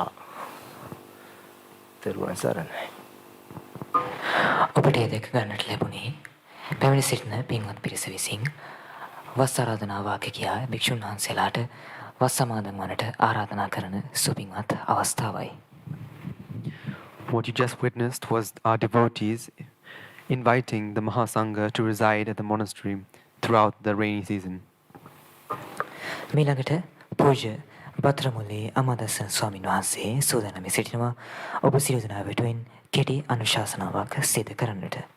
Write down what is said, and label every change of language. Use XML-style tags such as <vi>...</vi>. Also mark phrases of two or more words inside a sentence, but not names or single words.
<si>තෙරුවන් සරණයි. ඔබට ඒ දෙක ගන්නට ලැබුණේ පැමිණ සිටින පින්වත් පිරිස විසින් වස් ආරාධනා වාක්‍ය කියා භික්ෂුන් වහන්සේලාට වස් සමාදන් වන්නට ආරාධනා කරන සුපින්වත් අවස්ථාවයි.</si> <en>What you just witnessed was our devotees inviting the Mahasangha to reside at the monastery throughout the rainy season.</en> <si>මීළඟට පූජ්‍ය භද්‍රමුල්ලේ අමාදස්සන ස්වාමීන් වහන්සේ සූදානම් සිටිනවා ඔබ සියලු දෙනා වෙනුවෙන් කෙටි අනුශාසනාවක් සිදු කරන්නට.</si>